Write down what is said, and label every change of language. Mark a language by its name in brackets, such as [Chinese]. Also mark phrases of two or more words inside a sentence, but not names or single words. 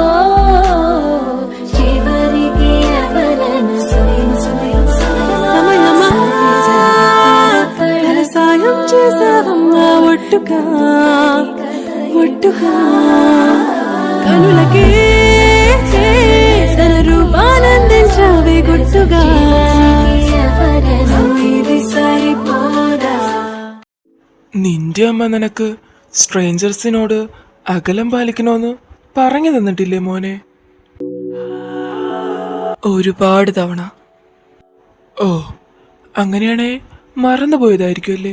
[Telugu] చివరికి ఎవరను సాయం చేసావమ్మా ఒట్టుగా ఒట్టుగా. కనులకే తన రూపానందించావే గుట్టుగా. ఇది సరిపోదా? [Malayalam] നിന്റെ അമ്മ നിനക്ക് സ്ട്രേഞ്ചേഴ്സിനോട് അകലം പാലിക്കണമെന്ന് പറഞ്ഞു തന്നിട്ടില്ലേ മോനെ? ഒരുപാട് തവണ. ഓ, അങ്ങനെയാണേ മറന്നുപോയതായിരിക്കും അല്ലേ?